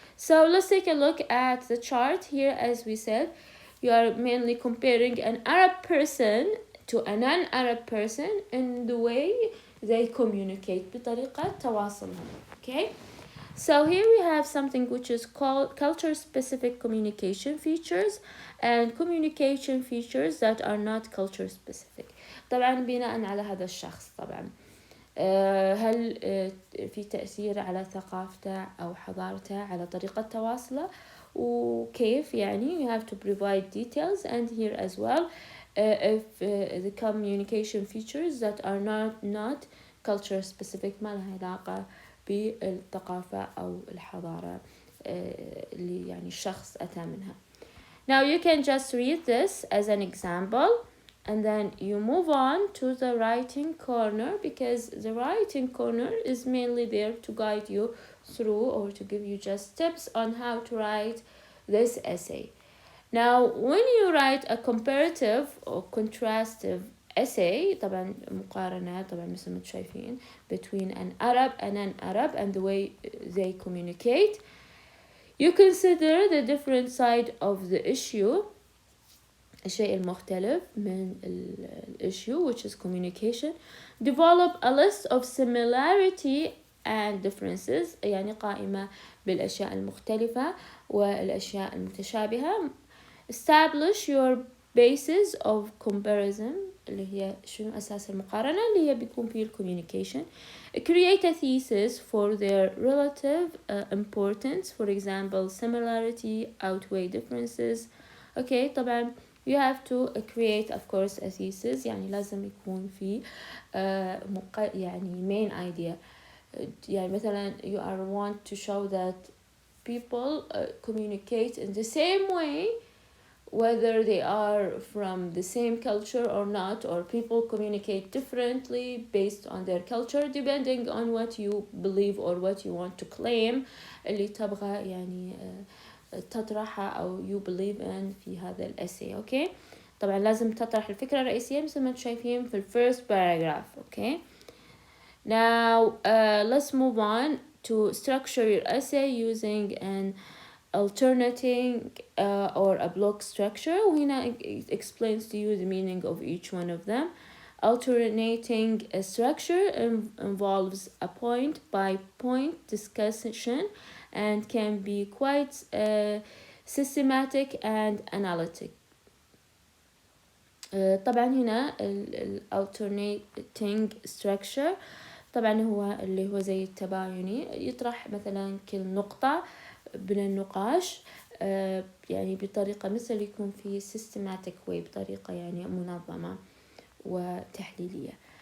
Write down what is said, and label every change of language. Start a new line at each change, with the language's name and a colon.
English: So let's take a look at the chart here. As we said, you are mainly comparing an Arab person to a non-Arab person in the way they communicate
Arabic: بطريقة تواصلهم.
English: Okay, so here we have something which is called culture-specific communication features and communication features that are not culture-specific.
Arabic: طبعا بناء على هذا الشخص طبعا هل في تأثير على ثقافته أو حضارته على طريقة تواصله وكيف يعني.
English: You have to provide details, and here as well if the communication features that are not culture specific
Arabic: ما لها علاقة بالثقافة أو الحضارة اللي يعني الشخص أتى منها.
English: Now you can just read this as an example, and then you move on to the writing corner, because the writing corner is mainly there to guide you through or to give you just tips on how to write this essay. Now when you write a comparative or contrastive essay,
Arabic: طبعا مقارنة طبعا مثل ما شايفين
English: between an Arab and an Arab and the way they communicate, you consider the different side of the issue,
Arabic: الشيء المختلف من
English: issue which is communication. Develop a list of similarity and differences,
Arabic: يعني قائمة بالأشياء المختلفة والأشياء المتشابهة.
English: Establish your basis of comparison
Arabic: اللي هي شنو أساس المقارنة اللي هي بيكون فيه
English: communication. Create a thesis for their relative importance, for example يعني outweigh differences. Okay, طبعا you have to create of course a thesis,
Arabic: يعني لازم يكون في يعني
English: main idea.
Arabic: يعني مثلا
English: you want to show that people communicate in the same way whether they are from the same culture or not, or people communicate differently based on their culture depending on what you believe or what you want to claim
Arabic: اللي تبغى يعني تطرحها
English: أو you believe in
Arabic: في هذا الأسي. okay, طبعا لازم تطرح الفكرة الرئيسية مثل ما شايفين في
English: first paragraph. okay, now let's move on to structure your essay using an alternating or a block structure. وهنا it explains to you the meaning of each one of them. Alternating a structure involves a point by point discussion and can be quite systematic and analytic.
Arabic: طبعا هنا alternating structure طبعا هو اللي هو زي التبايني، يطرح مثلا كل نقطة من النقاش يعني بطريقة مثل يكون في systematic way، بطريقة يعني منظمة وتحليلية.